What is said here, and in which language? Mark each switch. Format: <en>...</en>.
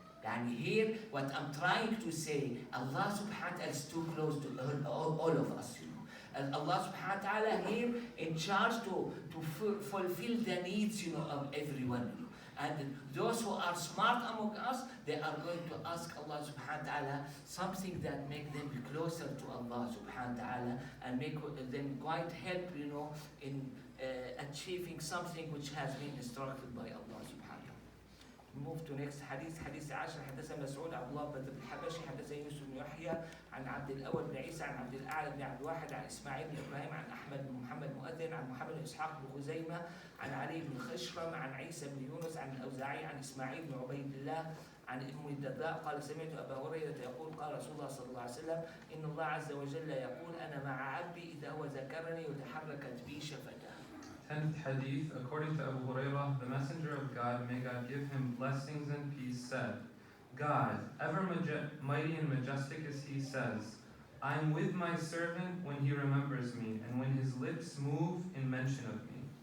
<en>And here, what I'm trying to say, Allah subhanahu wa ta'ala is too close to all of us, And Allah subhanahu wa ta'ala here in charge to fulfill the needs, of everyone, And those who are smart among us, they are going to ask Allah subhanahu wa ta'ala something that make them closer to Allah subhanahu wa ta'ala and make them quite help, in achieving something which has been instructed by Allah subhanahu wa ta'ala. Move to next hadith.</en> <ar>حديث 10 حدثنا مسعود عبد الله بن الحبشي حدثنا يوسف بن يحيى عن عبد الأول بن عيسى عن عبد الأعلى بن عبد الواحد عن إسماعيل بن إبراهيم عن أحمد بن محمد مؤذن عن محمد بن إسحاق بن خزيمة عن علي بن خشرم عن عيسى بن يونس عن الأوزاعي عن إسماعيل بن عبيد الله عن أم الدرداء قال سمعت أبا هريرة يقول قال رسول الله صلى الله عليه وسلم إن الله عز وجل يقول أنا مع عبدي إذا هو ذكرني وتحركت بي شفتاه.</ar> <en>10th Hadith, according to Abu Hurairah, the Messenger of God, may God give him blessings and peace, said, God, ever mighty and majestic as He says, I am with my servant when he remembers me, and when his lips move in mention of me.</en>